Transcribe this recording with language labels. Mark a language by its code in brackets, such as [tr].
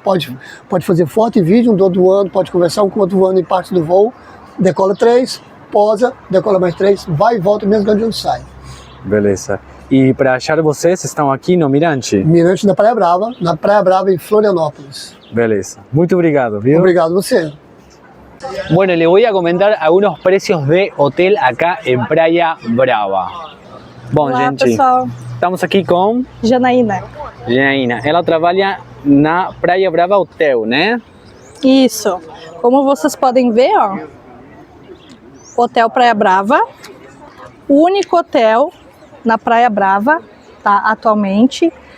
[pt] Pode fazer foto e vídeo, um do outro voando, pode conversar um com o outro voando em parte do voo. Decola 3, posa, decola mais 3, vai e volta mesmo de onde sai. Beleza. E para achar vocês, estão aqui no Mirante? Mirante da Praia Brava, na Praia Brava em Florianópolis. Beleza. Muito obrigado, viu? Obrigado a você. [es] Bueno, le voy a comentar algunos precios de hotel acá en Praia Brava. [pt] Bom, Olá, gente, pessoal. estamos aqui com Janaína. Janaína. Ela trabalha na Praia Brava Hotel, né? Isso. Como vocês podem ver, ó, Hotel Praia Brava, o único hotel na Praia Brava, tá, atualmente.